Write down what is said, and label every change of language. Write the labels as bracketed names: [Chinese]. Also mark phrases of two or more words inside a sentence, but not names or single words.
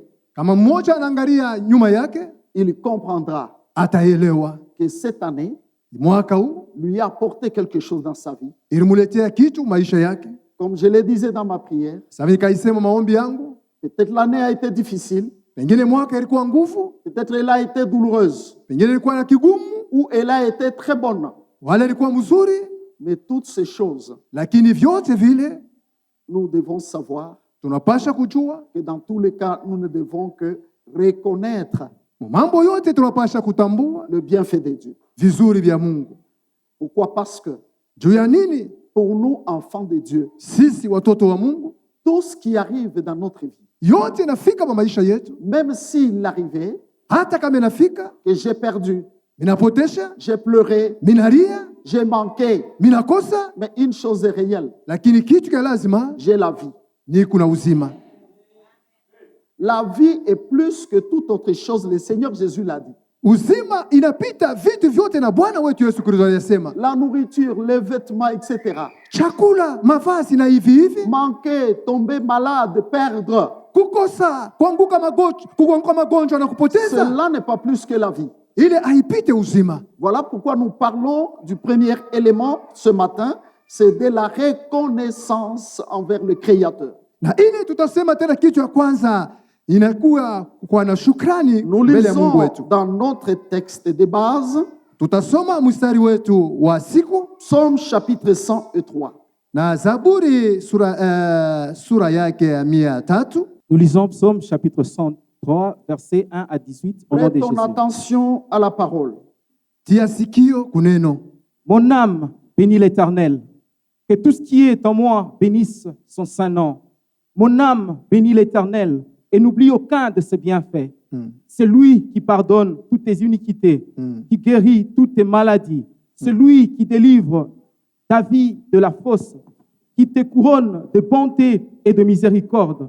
[Swahili] Kama mmoja anaangalia nyuma yake, [French] il comprendra [Swahili] ataelewa [French] que cette année [Swahili] mwaka huu [French] lui a apporté quelque chose dans sa vie. [Swahili] ilimuletea kitu maisha yake. [French] Comme je le disais dans ma prière, [Swahili] Sasa nikaisema maombi yangu, [French] peut-être l'année a été difficile, [Swahili] pengine mwaka ilikuwa nguvu, [French] peut-être elle a été douloureuse, [Swahili] pengine ilikuwa na kigumu, [French] ou elle a été très bonne. [Swahili] wala ilikuwa mzuri, [French] Mais toutes ces choses, [Swahili] lakini vyote vile [French] nous devons savoir [Swahili] tunapasha kujua, [French] que dans tous les cas, nous ne devons que reconnaître [Swahili] mambo yote tunapasha kutambua [French] le bienfait de Dieu. [Swahili] vizuri vya Mungu. [French] Pourquoi? Parce que [Swahili] Juu ya nini? [French] pour nous, enfants de Dieu, [Swahili] Sisi watoto wa Mungu, [French] tout ce qui arrive dans notre vie, [Swahili] yote inafika kwa maisha yetu, [French] même s'il arrivait [Swahili] hata kama inafika, [French] que j'ai perdu, [Swahili] minapotesha, [French] j'ai pleuré, [Swahili] minalia, [French] j'ai manqué, [Swahili] minakosa, [French] mais une chose est réelle, [Swahili] lakini kitu cha lazima [French] j'ai la vie. [Swahili] ni kuna uzima. [French] La vie est plus que toute autre chose, le Seigneur Jésus l'a dit. [Swahili] Uzima inapita vitu vyote, na Bwana wetu Yesu Kristo aliyesema, [French] La nourriture, les vêtements, etc. [Swahili] chakula, mavazi na hivi hivi, [French] Manquer, tomber malade, perdre, [Swahili] kukosa, kuanguka magonjwa na kupoteza, [French] cela n'est pas plus que la vie. [Swahili] ile haipite uzima. [French] Voilà pourquoi nous parlons du premier élément ce matin, c'est de la reconnaissance envers le Créateur. [Swahili] Na ile tutasema tena, kitu ya kwanza inakuwa kwa na shukrani [French] Nous [Swahili] mbele ya Mungu [French] lisons [Swahili] wetu. [French] dans notre texte de base, [Swahili] Tutasoma mstari wetu wa siku [French] Psaume chapitre 103. [Swahili] na Zaburi sura yake ya 300. [French] Nous lisons Psaume chapitre 103, versets 1 à 18, au nom Prête de ton Jésus. attention à la parole. [Swahili] Tia sikio kuneno. [French] Mon âme bénit l'Éternel. Que tout ce qui est en moi bénisse son saint nom. Mon âme bénit l'Éternel et n'oublie aucun de ses bienfaits. C'est lui qui pardonne toutes tes iniquités, qui guérit toutes tes maladies. C'est lui qui délivre ta vie de la fosse, qui te couronne de bonté et de miséricorde.